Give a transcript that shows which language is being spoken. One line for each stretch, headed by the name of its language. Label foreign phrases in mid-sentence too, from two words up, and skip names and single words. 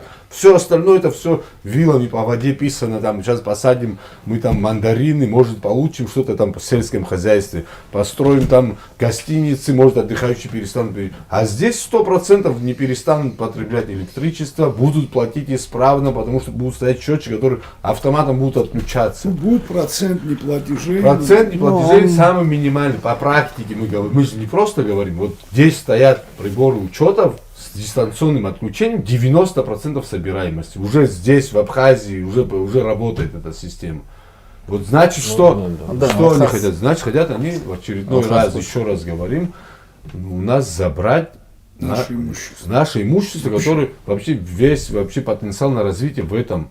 Russian: Все остальное, это все вилами по воде писано, там сейчас посадим мы там мандарины, может получим что-то там в сельском хозяйстве, построим там гостиницы, может отдыхающие перестанут. А здесь 100% не перестанут потреблять электричество, будут платить исправно, потому что будут стоять счетчики, которые автоматом будут отключаться. Будет процент неплатежей. Процент неплатежей самый минимальный. По практике мы говорим. Мы же не просто говорим. Вот здесь стоят приборы учетов с дистанционным отключением, 90% собираемости. Уже здесь, в Абхазии, уже работает эта система. Вот значит, что они хотят? Значит, хотят они в очередной раз, еще раз говорим, у нас забрать наше имущество, которое вообще весь потенциал на развитие в этом.